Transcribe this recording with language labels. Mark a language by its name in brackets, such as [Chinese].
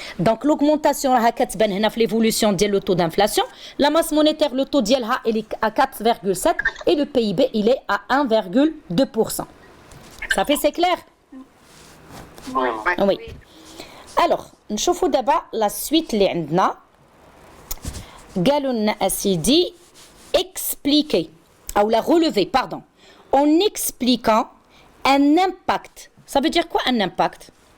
[French] Donc l'augmentation [Arabic] راها كتبان هنا في [French] l'évolution [Arabic] ديال [French] le taux d'inflation, la masse monétaire le taux [Arabic] ديالها [French] il est à 4,7 et le PIB il est à 1,2%. Ça fait c'est clair? Oui. Alors, [Arabic] نشوفوا دابا [French] la suite [Arabic] اللي عندنا. قالوا لنا اسيدي [French] expliquer ou la relever, pardon, en expliquant un impact. Ça veut dire quoi un impact?